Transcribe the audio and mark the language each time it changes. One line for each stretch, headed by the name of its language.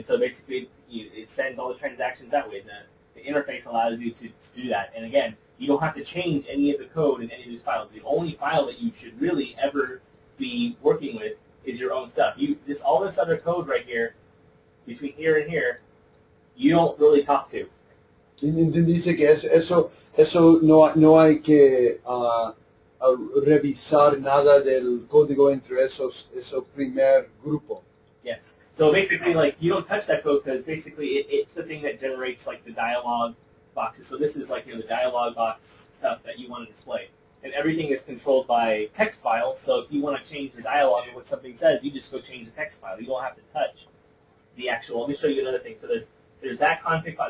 English: And so basically, it sends all the transactions that way. The interface allows you to do that. And again, you don't have to change any of the code in any of these files. The only file that you should really ever be working with is your own stuff. All this other code right here, between here and here, you don't really talk to.
Spanish: Dice que eso no hay que revisar nada del código entre esos primer grupo.
English: Yes. So basically, you don't touch that code because basically it's the thing that generates the dialog boxes. So this is the dialog box stuff that you want to display. And everything is controlled by text files. So if you want to change the dialog of what something says, you just go change the text file. You don't have to touch the actual. Let me show you another thing. So there's that config file.